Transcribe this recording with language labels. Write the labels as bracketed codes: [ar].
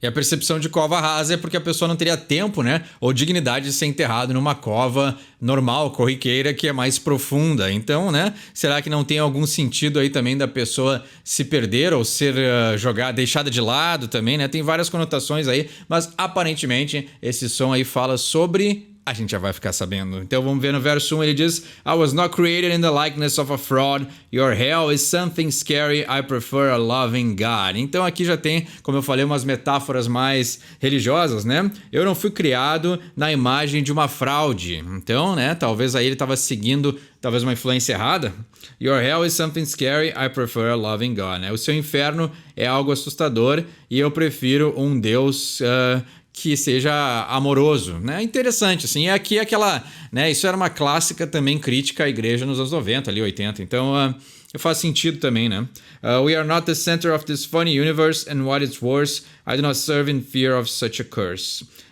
[pt] E a percepção de cova rasa é porque a pessoa não teria tempo, né, ou dignidade de ser enterrado numa cova normal, corriqueira, que é mais profunda. Então, né, será que não tem algum sentido aí também da pessoa se perder ou ser jogada, deixada de lado também, né? Tem várias conotações aí, mas aparentemente esse som aí fala sobre... A gente já vai ficar sabendo. Então vamos ver no verso 1, ele diz: [en] I was not created in the likeness of a fraud. Your hell is something scary. I prefer a loving God. [pt] Então aqui já tem, como eu falei, umas metáforas mais religiosas, né? Eu não fui criado na imagem de uma fraude. Então, né, talvez aí ele estava seguindo talvez uma influência errada. [en] Your hell is something scary. I prefer a loving God. [pt] Né? O seu inferno é algo assustador e eu prefiro um Deus... que seja amoroso, né? Interessante, assim. E aqui aquela, né? Isso era uma clássica também crítica à igreja nos anos 90, ali 80. Então, faz sentido também, né? [en] We are not the center of this funny universe, and what is worse, I do not serve in fear of such a curse.